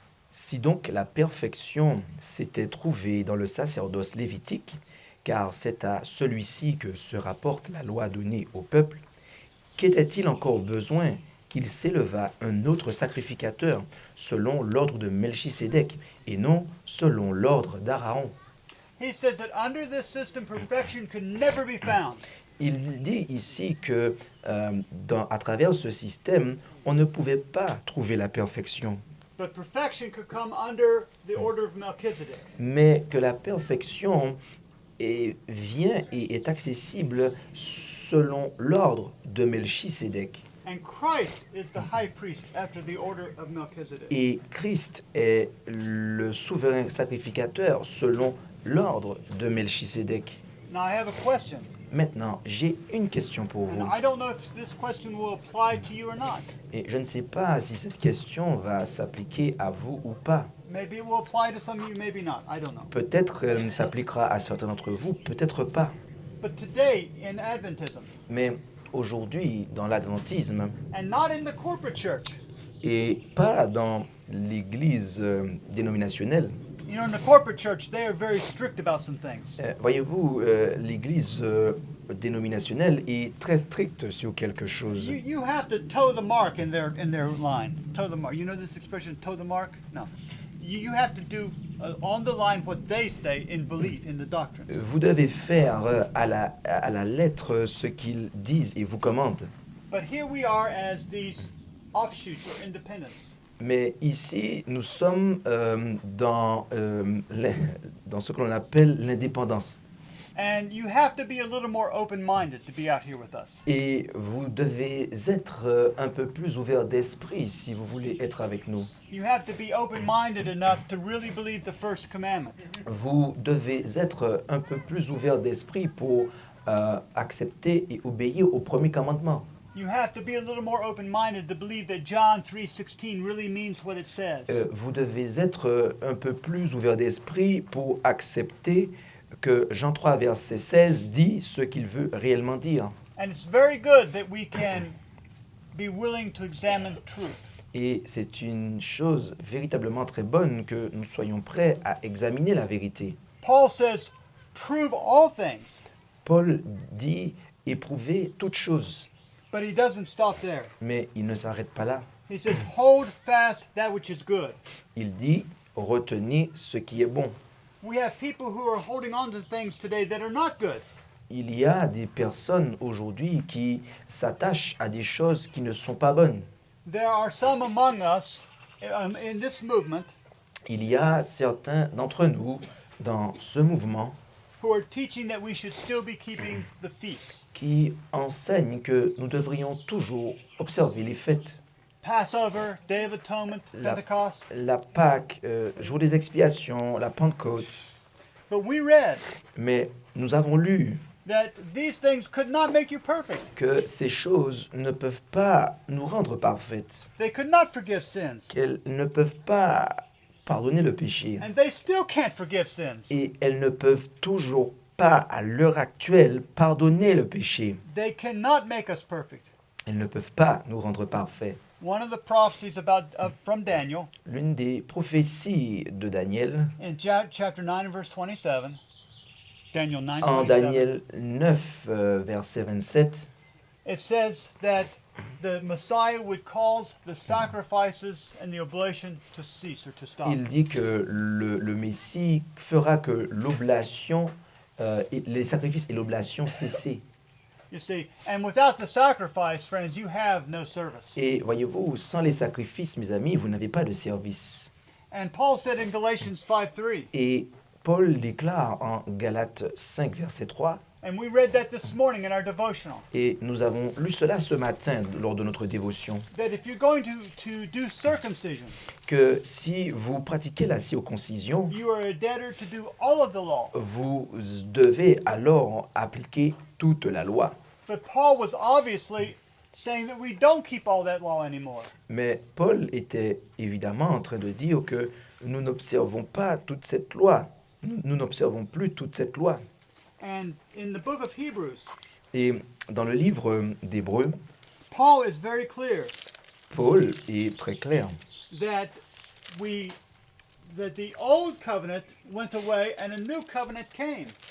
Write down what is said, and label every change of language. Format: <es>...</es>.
<fr>Si donc la perfection s'était trouvée dans le sacerdoce lévitique, car c'est à celui-ci que se rapporte la loi donnée au peuple, qu'était-il encore besoin qu'il s'élevât un autre sacrificateur selon l'ordre de Melchisédek et non selon l'ordre d'Aaron?</fr> <en>He says that under this system, perfection could never be found.</en> <fr>Il dit ici que à travers ce système, on ne pouvait pas trouver la perfection,</fr> <en>But perfection could come under the order of Melchizedek.</en> <fr>mais que la perfection vient et est accessible selon l'ordre de Melchisédek.</fr> <en>And Christ is the high priest after the order of Melchizedek.</en> <fr>Et Christ est le souverain sacrificateur selon l'ordre de Melchisédek.</fr> <en>Now I have a question,</en> <fr>Maintenant, j'ai une question pour</fr> <en>and</en> <fr>vous.</fr> <en>I don't know if this question will apply to you or not.</en> <fr>Et je ne sais pas si cette question va s'appliquer à vous ou pas.</fr> <en>Maybe it will apply to some of you, maybe not. I don't know.</en> <fr>Peut-être qu'elle ne s'appliquera à certains d'entre vous, peut-être pas.</fr> <en>But today in Adventism,</en> <fr>Mais aujourd'hui, dans l'adventisme,</fr> <en>and not in the corporate church,</en> <fr>et pas dans l'église dénominationnelle,</fr> <en>you know, in the corporate church, they are very strict about some things.</en> <fr>voyez-vous, l'église dénominationnelle est très stricte sur quelque chose.</fr> <en>You have to toe the mark in their line. Toe the mark. You know this expression, toe the mark? No. You have to do on the line what they say in belief, in the doctrine.</en> <fr>Vous devez faire à la lettre ce qu'ils disent et vous commandent.</fr> <en>But here we are as these offshoots or independents.</en> <fr>Mais ici, nous sommes dans ce que l'on appelle l'indépendance.</fr> <en>And you have to be a little more open-minded to be out here with us.</en> <fr>Et vous devez être un peu plus ouvert d'esprit si vous voulez être avec nous.</fr> <en>You have to be open-minded enough to really believe the first commandment.</en> <fr>Vous devez être un peu plus ouvert d'esprit pour accepter et obéir au premier commandement.</fr> <en>You have to be a little more open-minded to believe that John 3:16 really means what it says.</en> <fr>Vous devez être un peu plus ouvert d'esprit pour accepter que Jean 3, verset 16 dit ce qu'il veut réellement dire.</fr> <en>And it's very good that we can be willing to examine truth.</en> <fr>Et c'est une chose véritablement très bonne que nous soyons prêts à examiner la vérité.</fr> <en>Paul says, prove all things.</en> <fr>Paul dit éprouver toutes choses,</fr> <en>But he doesn't stop there.</en> <fr>mais il ne s'arrête pas là.</fr> <en>He says, hold fast that which is good.</en> <fr>Il dit retenez ce qui est bon.</fr> <en>We have people who are holding on to things today that are not good.</en> <fr>Il y a des personnes aujourd'hui qui s'attachent à des choses qui ne sont pas bonnes.</fr> <en>There are some among us in this movement</en> <fr>Il y a certains d'entre nous dans ce mouvement</fr> <en>who are teaching that we should still be keeping the feasts.</en> <fr>qui enseignent que nous devrions toujours observer les fêtes.</fr> <en>Passover, Day of Atonement,</en> <fr>La,</fr> <en>Pentecost.</en> <fr>la Pâque, jour des expiations, la Pentecôte.</fr> <en>But we read</en> <fr>Mais nous avons lu</fr> <en>that these things could not make you perfect.</en> <fr>que ces choses ne peuvent pas nous rendre parfaites,</fr> <en>They could not forgive sins.</en> <fr>qu'elles ne peuvent pas pardonner le péché,</fr> <en>And they still can't forgive sins.</en> <fr>et elles ne peuvent toujours pas, à l'heure actuelle, pardonner le péché.</fr> <en>They cannot make us perfect.</en> <fr>Elles ne peuvent pas nous rendre parfaits.</fr> <en>One of the prophecies from Daniel</en> <fr>L'une des prophéties de Daniel,</fr> <en>in chapter 9 and verse 27, Daniel 9,</en> <fr>en 27, Daniel 9, verset 27,</fr> <en>it says that the Messiah would cause the sacrifices and the oblation to cease or to stop.</en> <fr>il dit que le Messie fera que l'oblation, les sacrifices et l'oblation cessent.</fr> <en>You see, and without the sacrifice, friends, you have no service.</en> <fr>Et voyez-vous, sans les sacrifices, mes amis, vous n'avez pas de service.</fr> <en>And Paul said in Galatians 5:3,</en> <fr>Et Paul déclare en Galates 5, verset 3,</fr> <en>and we read that this morning in our devotional,</en> <fr>et nous avons lu cela ce matin lors de notre dévotion,</fr> <en>that if you're going to do circumcision,</en> <fr>que si vous pratiquez la circoncision,</fr> <en>you are a debtor to do all of the law.</en> <fr>vous devez alors appliquer toute la loi.</fr> <en>But Paul was obviously saying that we don't keep all that law anymore.</en> <fr>Mais Paul était évidemment en train de dire que nous n'observons pas toute cette loi. nous n'observons plus toute cette loi.</fr> <en>And in the book of Hebrews,</en> <fr>Et dans le livre d'Hébreux,</fr> <en>Paul is very clear</en> <fr>Paul est très clair</fr> <en>that the old covenant went away and a new covenant came.</en>